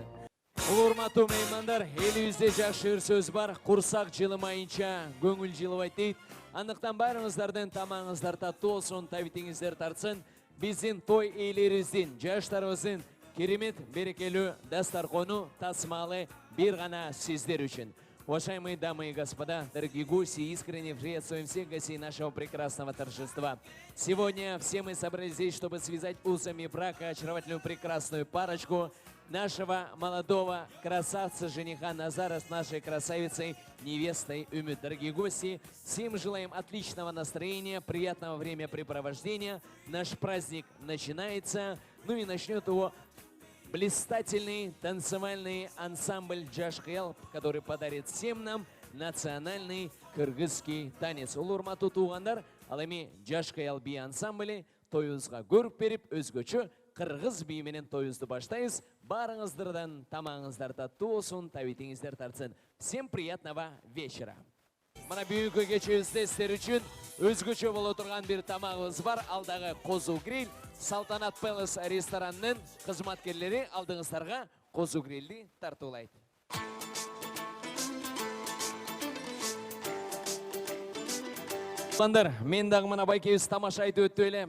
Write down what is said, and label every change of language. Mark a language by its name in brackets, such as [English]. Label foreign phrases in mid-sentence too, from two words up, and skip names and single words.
[Kyrgyz] Улуу урматтуу меймандар, элибизде жакшы бир сөз бар, курсак жылымайынча көңүл жылыбайт дейт. Андыктан баарыңыздардын тамагыңыздар таттуу болсун, табитиңиздер тартсын. Биздин той ээлерибиздин, жаштарыбыздын керемет берекелүү дастаркону тасмалы бир гана сиздер үчүн. [Russian] Уважаемые дамы и господа, дорогие гости, искренне приветствуем всех гостей нашего прекрасного торжества. Сегодня все мы собрались здесь, чтобы связать узами брака очаровательную прекрасную парочку нашего молодого красавца-жениха Назара с нашей красавицей невестой Үмүт. Дорогие гости, всем желаем отличного настроения, приятного времяпрепровождения. Наш праздник начинается, ну и начнет его блистательный танцевальный ансамбль Джашкел, который подарит всем нам национальный кыргызский танец. [Kyrgyz] Улуу урматтуу туугандар, ал эми Джашкел би ансамблі тоюбузга көрүп берип, өзгөчө кыргыз би менен тоюбузду баштайбыз. Барыңыздардан тамагыңыздар таттуу болсун, табитиңиздер тартсын. [Russian] Всем приятного вечера. [Kyrgyz] Мына бүгүнкү кечебизде сиздер үчүн өзгөчө боло турган бир тамагыбыз бар. Алдагы Козу гриль, Салтанат Пелес ресторанынын кызматкерлери алдыңыздарга Козу грильди тартуулайт. Мен дагы мына байкебиз тамаша айтып өттү эле.